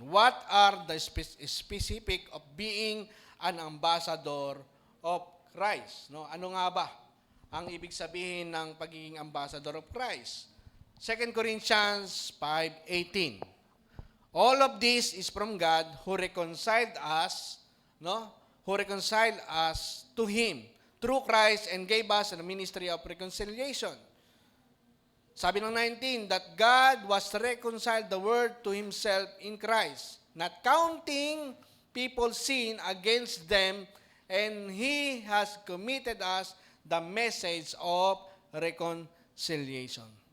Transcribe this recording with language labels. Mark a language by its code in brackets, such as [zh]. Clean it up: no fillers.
[en] What are the specific of being an ambassador of Christ? No? [tl] Ano nga ba ang ibig sabihin ng pagiging [en] ambassador of Christ? 2 Corinthians 5:18. All of this is from God who reconciled us, who reconciled us to Him through Christ and gave us the ministry of reconciliation. [tl] Sabi ng 19, [en] that God was reconciled the world to Himself in Christ, not counting people's sin against them, and He has committed us the message of reconciliation.